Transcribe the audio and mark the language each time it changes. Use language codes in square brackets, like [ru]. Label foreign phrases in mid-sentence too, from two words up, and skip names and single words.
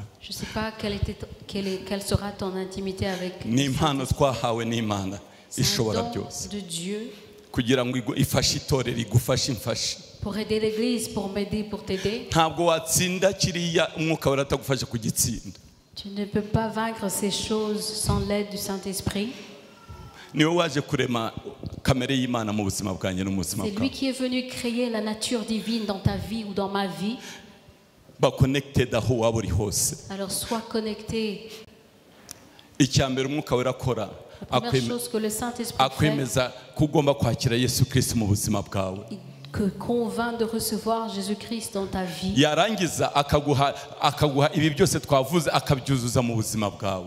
[fr] Je ne sais pas quelle sera ton intimité avec [rw] Ni impano twahawe n'Imana [fr] C'est un [rw] ishobora [fr] don [rw] byose [fr] de Dieu [rw] kugira ngo ifashe itorero igufashe imfashe. [fr] pour aider l'Église, pour m'aider, pour t'aider. [rw] Ntabwo watsinda kiriya umwuka wera atagufashe kugitsinda. [fr] Tu ne peux pas vaincre ces choses sans l'aide du Saint-Esprit. [rw] Niwe waje kurema kamere y'Imana mu buzima bwanjye no mu buzima [fr] C'est lui [rw] bwawe. [fr] qui est venu créer la nature divine dans ta vie ou dans ma vie. [rw] Ba connected aho waba uri hose. [fr] Alors sois connecté. [rw] Icyambere umwuka wera akora [fr] La première chose que le Saint-Esprit fait, [rw] akwemeza ko ugomba kwakira Yesu Kristo mu buzima bwawe. [fr] que convainc de recevoir Jésus-Christ dans ta vie. [rw] Yarangiza akaguha ibi byose twavuze akabyuzuza mu buzima bwawe.